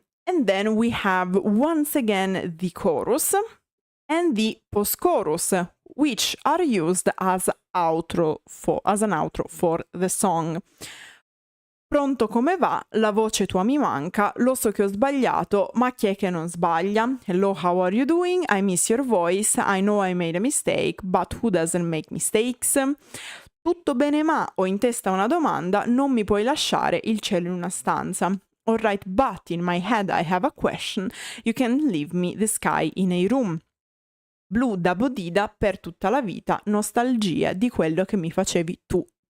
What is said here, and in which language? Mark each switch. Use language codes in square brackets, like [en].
[en] And then we have, once again, the chorus and the post-chorus, which are used as an outro for the song. [it] Pronto, come va? La voce tua mi manca, lo so che ho sbagliato, ma chi è che non sbaglia? [en] Hello, how are you doing? I miss your voice, I know I made a mistake, but who doesn't make mistakes? [it] Tutto bene ma ho in testa una domanda, non mi puoi lasciare il cielo in una stanza. [en] Alright, but in my head I have a question, you can leave me the sky in a room. [it] Blu da bodida per tutta la vita, nostalgia di quello che mi facevi tu.